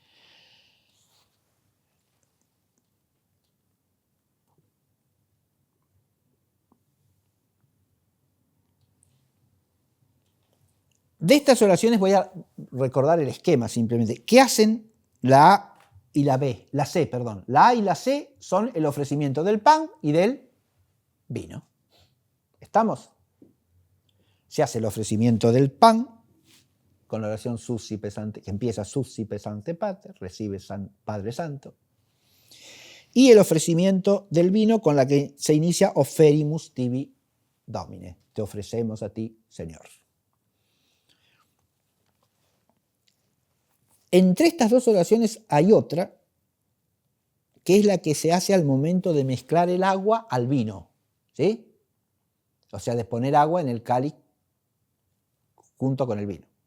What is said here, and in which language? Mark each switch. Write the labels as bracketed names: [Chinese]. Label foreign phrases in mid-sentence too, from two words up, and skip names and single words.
[Spanish] De estas oraciones voy a recordar el esquema simplemente. ¿Qué hacen la A y la B? La C, perdón. La A y la C son el ofrecimiento del pan y del vino. ¿Estamos? se hace el ofrecimiento del pan, con la oración [Latin] suscipe Sancte, [Spanish] que empieza [Latin] suscipe Sancte Pater, [Spanish] recibe Padre Santo, y el ofrecimiento del vino, con la que se inicia [Latin] oferimus tibi Domine, [Spanish] te ofrecemos a ti, Señor. Entre estas dos oraciones hay otra, que es la que se hace al momento de mezclar el agua al vino, ¿sí? O sea, de poner agua en el cáliz junto con el vino.